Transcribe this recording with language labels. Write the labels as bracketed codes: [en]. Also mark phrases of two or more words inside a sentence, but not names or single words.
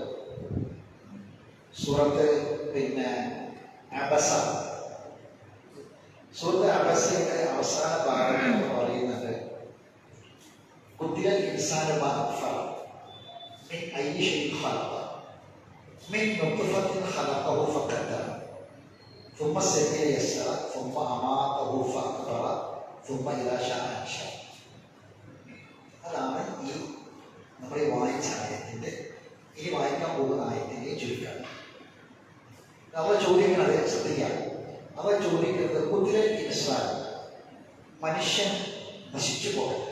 [ml] സൂറത്ത് അബസ. സൂറത്ത് അബസയുടെ അവസാന ഭാഗം പറയുന്നത് [ar] قتل الإنسان ما أكفره من أي شيء خلقه من نطفة خلقه فقدره ثم السبيل يسر ثم أماته فأقبر ثم إذا شاء أنشر. [ml] അതാണ് ഈ നമ്മൾ വായിച്ച ആയത്തിൻ്റെ, ഇനി വായിക്കാൻ പോകുന്ന ആയത്തിൻ്റെ ചുരുക്കം. നമ്മൾ ചോദിക്കുന്നത് ശ്രദ്ധിക്കാം. നമ്മൾ ചോദിക്കുന്നത് [ar] قتل الإنسان, [ml] മനുഷ്യൻ നശിച്ചു പോകട്ടെ.